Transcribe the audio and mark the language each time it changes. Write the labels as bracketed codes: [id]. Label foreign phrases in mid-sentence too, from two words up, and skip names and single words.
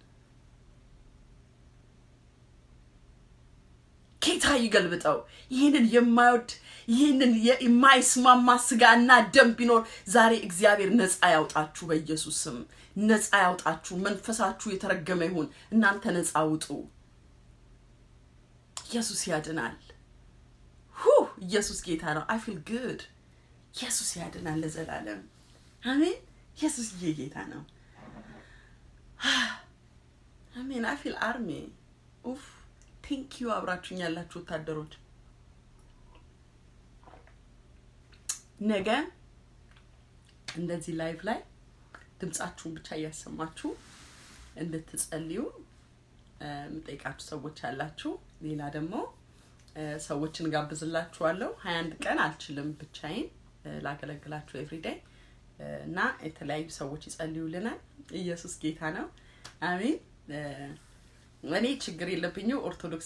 [am] ጌታ ይገልብጠው። ይህንን የማይወድ ይህንን የማይስማማ ስጋና ደም ቢኖር ዛሬ እግዚአብሔር ነፃ ያውጣችሁ በኢየሱስ ስም። ነፃ ያውጣችሁ። መንፈሳችሁ የተረገመ ይሁን። እናንተ ነፃ ውጡ። ኢየሱስ ያድናል። ኢየሱስ ጌታ ነው። [en] I feel good. [am] ኢየሱስ ያድናል ለዘላለም። አሜን። ኢየሱስ ጌታ ነው። አሜን። [en] I feel army. thank you [am] አብራችሁኝ ያላችሁ ወታደሮች። ነገ እንደዚህ ላይቭ ላይ ድምጻችሁን ብቻ ያሰማችሁ እንድትጸልዩ ምጠይቃችሁ ሰዎች አላችሁ። ሌላ ደግሞ ሰዎችን ጋብዝላችኋለሁ። 21 ቀን አልችልም ብቻዬን ላገለግላችሁ ኤቭሪዴይ እና የተለያዩ ሰዎች ይጸልዩልናል። ኢየሱስ ጌታ ነው። አሜን። እኔ ችግር የለብኝም። ኦርቶዶክስ